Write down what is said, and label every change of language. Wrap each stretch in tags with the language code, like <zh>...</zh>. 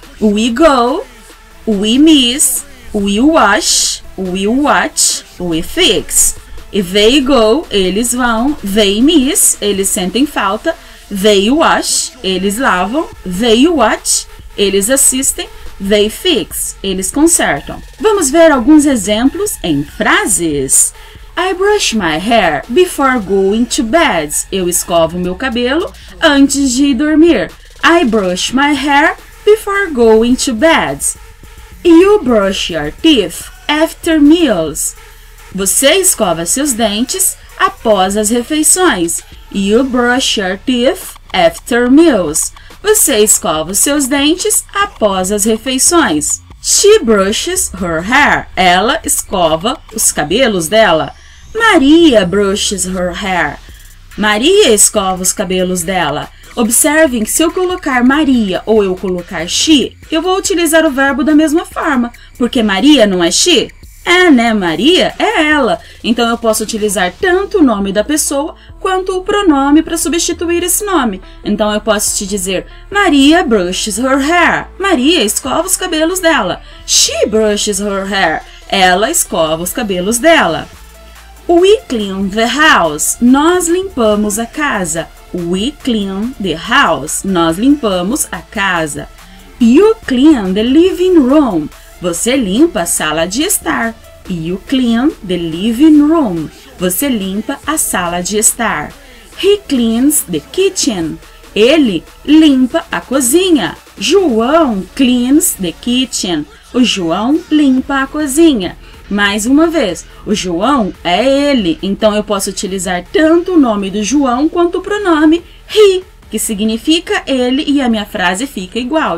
<en>We go, we miss, we wash, we watch, we fix.</en> <pt>E</pt> <en>they go,</en> <pt>eles vão.</pt> <en>They miss,</en> <pt>eles sentem falta.</pt> <en>They wash,</en> <pt>eles lavam.</pt> <en>They watch,</en> <pt>eles assistem.</pt> <en>They fix,</en> <pt>eles consertam. Vamos ver alguns exemplos em frases.</pt> <en>I brush my hair before going to bed.</en> <pt>Eu escovo meu cabelo antes de ir dormir.</pt> <en>I brush my hair before going to bed. You brush your teeth after meals.</en> <pt>Você escova seus dentes após as refeições.</pt> <en>You brush your teeth after meals.</en> <pt>Você escova os seus dentes após as refeições.</pt> <en>She brushes her hair.</en> <pt>Ela escova os cabelos dela.</pt> <en>Maria brushes her hair.</en> <pt>Maria escova os cabelos dela. Observem que se eu colocar Maria ou eu colocar she, eu vou utilizar o verbo da mesma forma, porque Maria não é she? É, né? Maria é ela. Então eu posso utilizar tanto o nome da pessoa quanto o pronome para substituir esse nome. Então eu posso te dizer</pt> <en>Maria brushes her hair.</en> <pt>Maria escova os cabelos dela.</pt> <en>She brushes her hair.</en> <pt>Ela escova os cabelos dela.</pt> <en>We clean the house.</en> <pt>Nós limpamos a casa.</pt> <en>We clean the house.</en> <pt>Nós limpamos a casa.</pt> <en>You clean the living room.</en> <pt>Você limpa a sala de estar.</pt> <en>You clean the living room.</en> <pt>Você limpa a sala de estar.</pt> <en>He cleans the kitchen.</en> <pt>Ele limpa a cozinha. João</pt> <en>cleans the kitchen.</en> <pt>O João limpa a cozinha. Mais uma vez, o João é ele, então eu posso utilizar tanto o nome do João quanto o pronome he, que significa ele, e a minha frase fica igual.</pt>